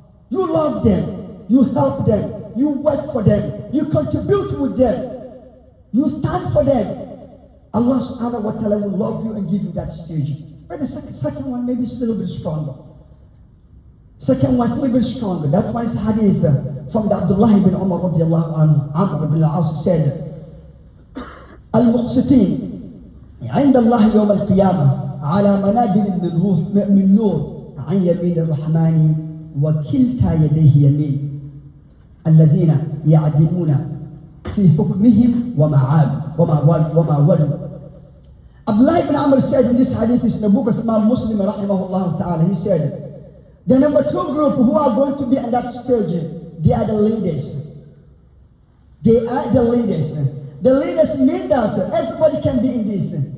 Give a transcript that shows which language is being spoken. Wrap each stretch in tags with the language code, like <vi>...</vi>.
<en>You love them, you help them, you work for them, you contribute with them, you stand for them. Allah subhanahu wa ta'ala will love you and give you that stage. But the second one maybe is a little bit stronger. Second one is a little bit stronger. That one is hadith from the Abdullah ibn Umar radiallahu anhu. Amr ibn al-As said,</en> <ar>المقسطين عند الله يوم القيامة على منابر من نور عن يمين الرحمن وكلتا يديه يمين الذين يعدلون في حكمهم وما ولوا.</ar> <en>Abdullah ibn Amr said in this hadith, is in the book of Imam Muslim rahimahullah ta'ala, he said, the number two group who are going to be at that stage, they are the leaders. They are the leaders. The leaders mean that everybody can be in this.</en>